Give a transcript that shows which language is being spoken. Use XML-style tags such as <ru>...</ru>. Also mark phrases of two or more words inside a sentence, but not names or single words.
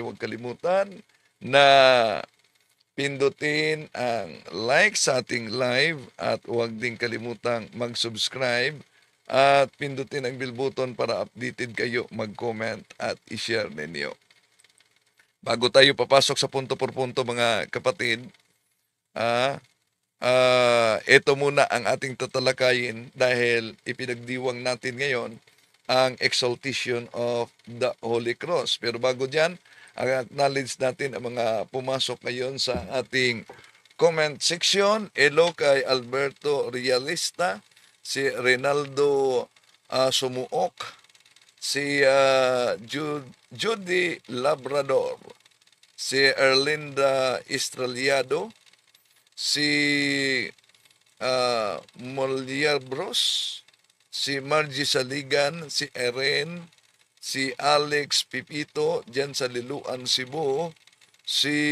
<tl>Huwag kalimutan na pindutin ang like sa ating live, at huwag din kalimutang mag-subscribe at pindutin ang</tl> <en>bell button</en> <tl>para updated kayo, mag-comment at i-share ninyo. Bago tayo papasok sa</tl> <es>punto por punto,</es> <tl>mga kapatid, ito muna ang ating tatalakayin dahil ipinagdiwang natin ngayon ang</tl> <en>exaltation of the Holy Cross.</en> <tl>Pero bago dyan, acknowledge natin ang mga pumasok ngayon sa ating</tl> <en>comment section.</en> <tl>Hello kay Alberto Realista, si Reynaldo Sumuok, si Judy Labrador, si Erlinda Estraliado, si Moliar Bros, si Margie Saligan, si Erin, si Alex Pipito, dyan sa Liluan, Cebu, si</tl>